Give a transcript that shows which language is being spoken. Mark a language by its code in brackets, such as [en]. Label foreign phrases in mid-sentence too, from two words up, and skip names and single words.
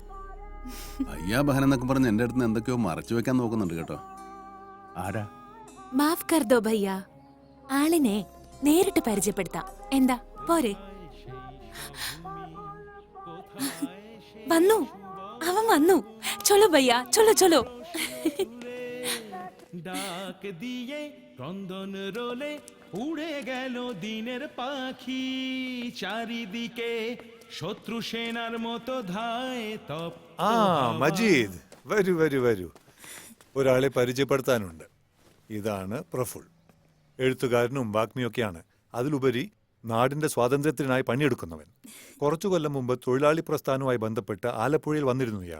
[hi] भैया बहन [ml] എന്നൊക്കെ പറഞ്ഞ് എന്റെ അടുത്ത് എന്തൊക്കെയോ മറച്ചു വെക്കാൻ നോക്കുന്നുണ്ട് കേട്ടോ. ആരാ? [hi] माफ़ कर दो भैया, [ml] ആളിനെ നേരിട്ട് പരിചയപ്പെടുത്താം. എന്താ പോരെ? വന്നു, അവൻ വന്നു. [hi] चलो भैया, चलो चलो. [bn] ডাক দিয়ে ক্রন্দন রোলে উড়ে গেল দিনের পাখি, চারিদিকে শত্রু সেনার মতো ধায় তপ. [ml] ആ മജീദ്, വരൂ വരൂ വരൂ. ഒരാളെ പരിചയപ്പെടുത്താനുണ്ട്. ഇതാണ് പ്രഫുൾ. എഴുത്തുകാരനും വാഗ്മിയൊക്കെയാണ്. അതിലുപരി നാടിന്റെ സ്വാതന്ത്ര്യത്തിനായി പണിയെടുക്കുന്നവൻ. കുറച്ചു കൊല്ലം മുമ്പ് തൊഴിലാളി പ്രസ്ഥാനവുമായി ബന്ധപ്പെട്ട് ആലപ്പുഴയിൽ വന്നിരുന്നു ഇയാൾ.